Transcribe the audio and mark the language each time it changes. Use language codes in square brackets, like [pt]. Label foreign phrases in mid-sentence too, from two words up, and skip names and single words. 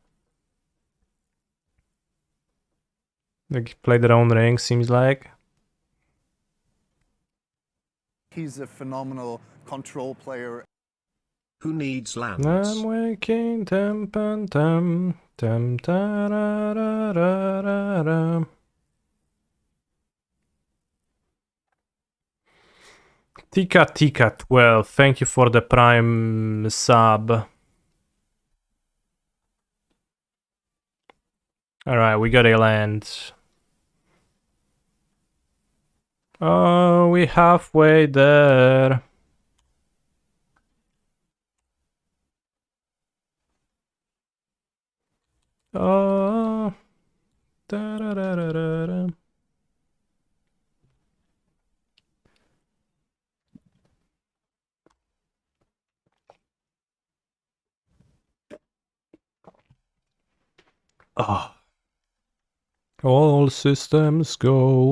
[en] They play their own ring, seems like. He's a phenomenal control player. Who needs lands? I'm waking tem tem tem ta ra ra ra ra ra. Tika Tika 12, thank you for the prime sub. Alright, we got a land. Oh, we halfway there. Oh. Da, da, da, da, da, da. Oh. All systems go.